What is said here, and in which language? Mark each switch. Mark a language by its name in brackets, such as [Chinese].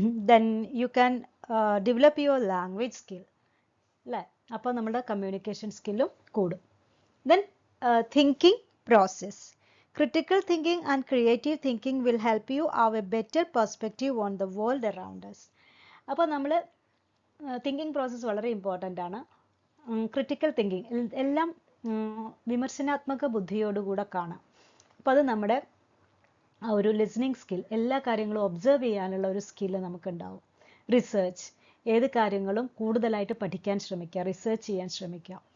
[English] Then you can develop your language skill. [Malayalam] അല്ലേ? അപ്പോൾ നമ്മുടെ കമ്മ്യൂണിക്കേഷൻ സ്കില്ലും കൂടും. [English] Then thinking process. Critical thinking and creative thinking will help you have a better perspective on the world around us. [Malayalam] അപ്പോൾ നമ്മൾ thinking process വളരെ important ആണ്. Critical thinking എല്ലാം വിമർശനാത്മക ബുദ്ധിയോടുകൂടെ കാണാം. അപ്പോൾ അത് നമ്മുടെ ആ ഒരു ലിസണിങ് സ്കിൽ, എല്ലാ കാര്യങ്ങളും ഒബ്സർവ് ചെയ്യാനുള്ള ഒരു സ്കില്ല് നമുക്കുണ്ടാവും. റിസർച്ച്, ഏത് കാര്യങ്ങളും കൂടുതലായിട്ട് പഠിക്കാൻ ശ്രമിക്കുക, റിസർച്ച് ചെയ്യാൻ ശ്രമിക്കുക.